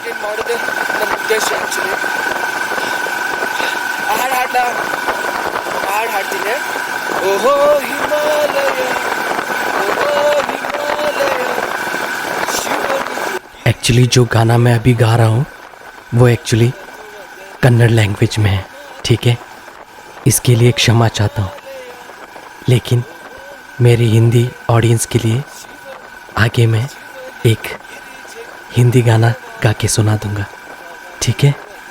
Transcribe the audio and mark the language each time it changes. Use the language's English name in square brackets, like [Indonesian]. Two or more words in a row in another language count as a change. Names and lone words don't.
[Kannada] ಹೊಡೆದು ನನ್ನ ಉದ್ದೇಶ ಆ್ಯಕ್ಚುಲಿ ಹಾಡು ಹಾಡ್ತೀನಿ. ಓಹೋ ಹಿಮಾಲಯ ಓಹೋ ಹಿಮಾಲಯ [Hindi] एक्चुअली जो गाना मैं अभी गा रहा हूँ वो एक्चुअली कन्नड़ लैंग्वेज में है, ठीक है. इसके लिए क्षमा चाहता हूँ, लेकिन मेरी हिंदी ऑडियंस के लिए आगे मैं एक हिंदी गाना गा के सुना दूंगा, ठीक है.